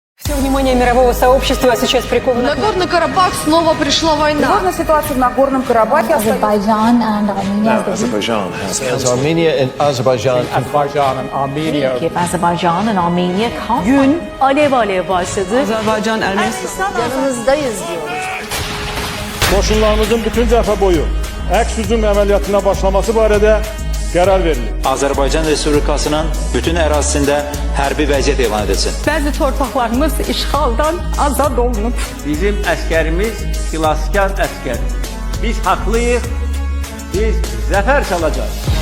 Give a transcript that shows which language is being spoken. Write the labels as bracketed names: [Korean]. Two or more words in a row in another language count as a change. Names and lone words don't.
[Russian] Внимание мирового сообщества сейчас приковано. Нагорный Карабах снова пришла война. Тревожная ситуация в Нагорном Карабахе. [English] Azerbaijan and Armenia. Armenia and Azerbaijan. Azerbaijan and Armenia can't. [Turkish] Gün alev alev başladı. Azerbaycan, Ermenistan. Yanınızdayız diyoruz. [Azerbaijani] Qoşunlarımızın bütün cəbhə boyu əks hücum əməliyyatına başlaması barədə qərar verilir. Azərbaycan Respublikasının bütün ərazisində hərbi vəziyyət elan edilsin. Bəzi torpaqlarımız işğaldan azad olunub. Bizim əsgərimiz xilaskar əsgər. Biz haqlıyıq, biz zəfər çalacağız.